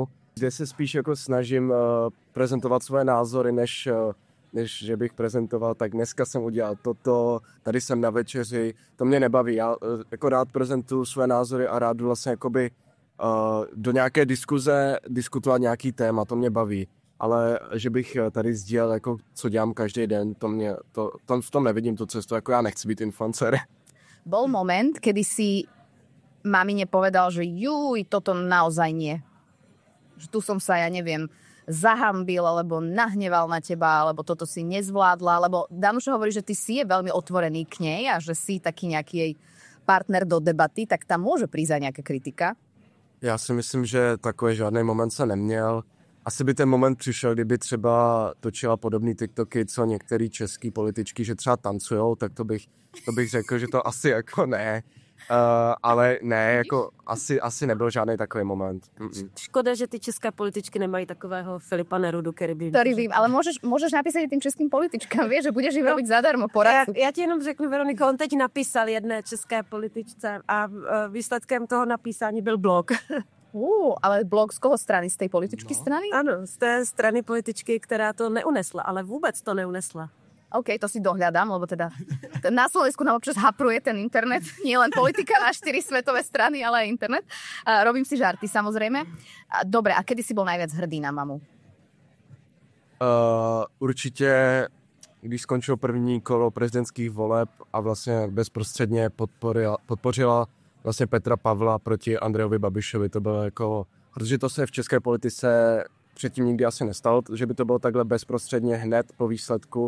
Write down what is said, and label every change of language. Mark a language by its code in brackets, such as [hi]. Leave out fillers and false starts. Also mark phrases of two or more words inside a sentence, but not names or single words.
[cs] kde se spíš jako snažím prezentovat svoje názory, než že bych prezentoval, tak dneska jsem udělal toto, tady jsem na večeři, to mě nebaví, já jako rád prezentuju své názory a rád vlastně jakoby do nějaké diskuze diskutovat nějaký téma, to mě baví, ale že bych tady sdílel, jako co dělám každý den, v tom nevidím tu cestu, jako já nechci být influencer. [sk] Bol moment, kedy si mamine povedal, že juj, toto naozaj nie. Že tu som sa, ja neviem, zahambil, alebo nahneval na teba, alebo toto si nezvládla, lebo Danuša hovorí, že ty si je veľmi otvorený k nej a že si taký nejaký jej partner do debaty, tak tam môže prísť aj nejaká kritika. [cs] Já si myslím, že takový žádný moment se neměl. Asi by ten moment přišel, kdyby třeba točila podobný TikToky, co některý český političky, že třeba tancujou, tak to bych řekl, že to asi jako ne. Ale ne, jako asi nebyl žádný takový moment. Škoda, že ty české političky nemají takového Filipa Nerudu, který vím, ale můžeš napísat i tým českým političkám, víš, že budeš jim [sk] robiť zadarmo poradcu. [cs] Já ti jenom řeknu, Veroniko, on teď napísal jedné české političce a výsledkem toho napísání byl blog. Ale blog z koho strany? Z té političky strany? Ano, z té strany političky, která to neunesla, ale vůbec to neunesla. [sk] OK, to si dohľadám, lebo teda na Slovensku nám občas hapruje ten internet. Nie len politika na 4 svetové strany, ale aj internet. Robím si žarty, samozrejme. Dobre, a kedy si bol najviac hrdý na mamu? [cs] Určitě, když skončilo první kolo prezidentských voleb a vlastně bezprostředně podpořila vlastně Petra Pavla proti Andrejovi Babišovi. To bylo jako, protože to se v české politice předtím nikdy asi nestalo, že by to bylo takhle bezprostředně hned po výsledku.